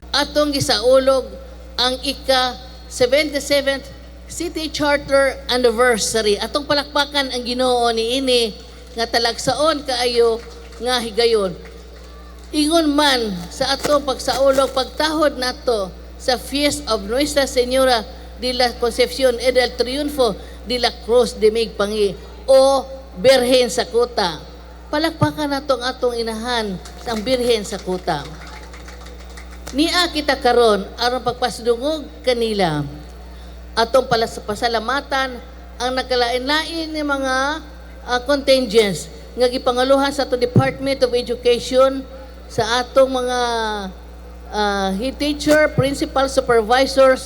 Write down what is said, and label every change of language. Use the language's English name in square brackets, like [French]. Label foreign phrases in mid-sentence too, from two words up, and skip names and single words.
[Cebuano] Atong gisaulog ang ika-77th City Charter Anniversary. Atong palakpakan ang Ginoo niini nga talagsaon kaayo nga higayon. Ingon man sa atong pagsaulog pagtahod nato sa Feast of Nuestra Señora de la Concepcion y del Triunfo de la Cruz de Migpangi o Birhen sa Kuta. Palakpakan nato ang atong inahan ang Birhen sa Kuta. Nia kita karon aron pagpasidungog kanila. Atong pasalamatan ang nakalain-lain ni mga contingents nga gipangaluhan sa atong Department of Education, sa atong mga [English] head teacher, principal, supervisors.